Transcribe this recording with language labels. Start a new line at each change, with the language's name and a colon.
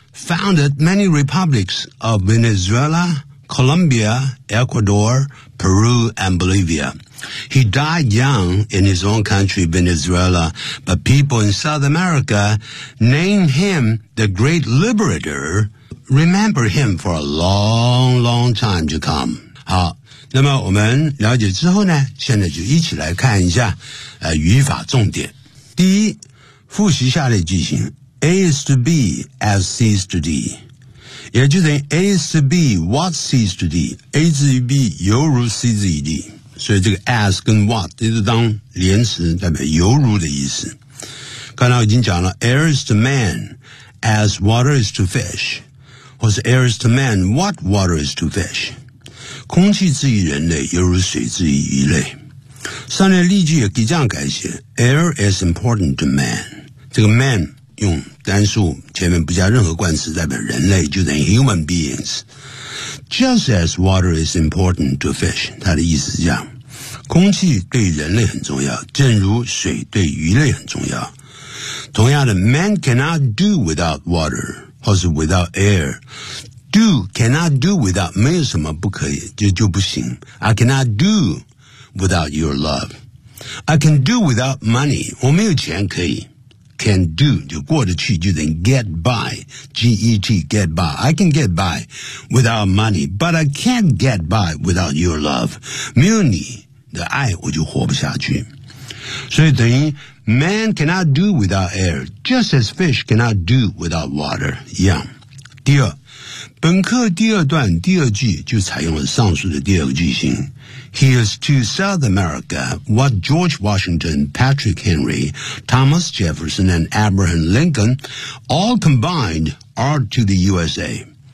English: Founded many republics of Venezuela, Colombia, Ecuador, Peru, and Bolivia. He died young in his own country, Venezuela, but people in South America named him the great liberator. Remember him for a long, long time to come.
Chinese: 好，那么我们了解之后呢，现在就一起来看一下语法重点。第一，复习下列句型。
English: A is to B as C is to D.
Chinese: 也就等于
English: A is to B what C is to D.
Chinese: A 至于 B 犹如 C 至于 D. 所以这个 as 跟 what 这是当连词代表犹如的意思。刚才我已经讲了
English: Air is to man as water is to fish.
Chinese: 或是
English: Air is to man what water is to fish.
Chinese: 空气至于人类犹如水至于鱼类。上列例句也可以这样改写
English: Air is important to man.
Chinese: 这个 man用单数前面不加任何冠词代表人类就等于
English: human beings just as water is important to fish
Chinese: 它的意思是这样空气对人类很重要正如水对鱼类很重要同样的
English: man cannot do without water
Chinese: 或是 without air do cannot do without 没有什么不可以 就不行
English: I cannot do without your love I can do without money
Chinese: 我没有钱可以Can do, 就过得去就等于 get by, G-E-T, get by.
English: I can get by without money, but I can't get by without your love.
Chinese: 没有你的爱我就活不下去。所以等于
English: man cannot do without air, just as fish cannot do without water, 一样。
Chinese: 第二,本课第二段第二句就采用了上述的第二个句型。
English: He is to South America what George Washington, Patrick Henry, Thomas Jefferson, and Abraham Lincoln all combined are to the USA.